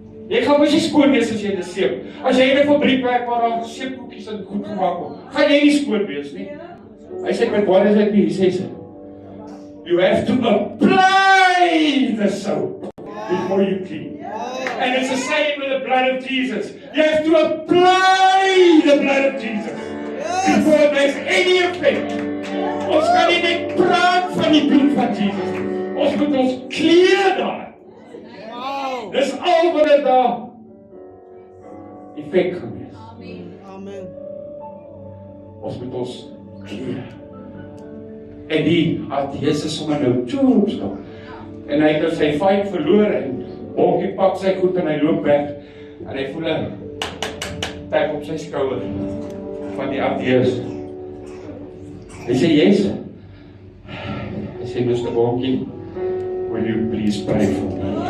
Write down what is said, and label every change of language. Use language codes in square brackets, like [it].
[af] Jy gaan mos nie skoon wees as jy in 'n seep. As jy in 'n fabriek werk waar daar seepkoekies en goed gemaak word, gaan jy nie skoon wees nie. Hy sê, [en] but what does that mean? Hy sê, you have to apply the soap before you clean. And it's the same with the blood of Jesus. You have to apply the blood of Jesus before there's any effect. [af] Ons kan nie net praat van die bloed van Jesus. Ons moet ons kleer daar. Dis al wat dit daar effek gaan wees. Amen. Ons moet ons kleer. En die ateïs is sommer nou toestap. En hy het nou sy fight verloor en Bonnke pak sy goed en hy loop weg. En hy voel 'n tap op sy skouer van die ateïs. Hy sê, yes. Hy sê, Mr. [en] Bonnke, will you please pray for me?